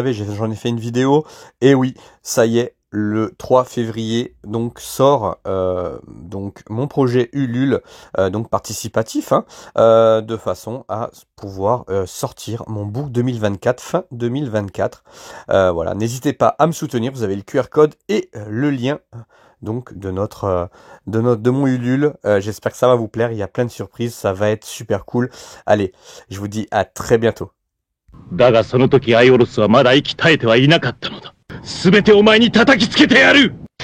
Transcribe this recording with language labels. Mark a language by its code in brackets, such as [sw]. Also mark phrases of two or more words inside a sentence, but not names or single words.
[fr] Vous le savez, j'en ai fait une vidéo, et oui, ça y est, le 3 février, donc sort donc mon projet Ulule, donc participatif, hein, de façon à pouvoir sortir mon book 2024, fin 2024. Voilà, n'hésitez pas à me soutenir, vous avez le QR code et le lien donc de mon Ulule. J'espère que ça va vous plaire, il y a plein de surprises, ça va être super cool. Allez, je vous dis à très bientôt. [ja] だがその時アイオロスはまだ息絶えてはいなかったのだ。すべてお前に叩きつけてやる。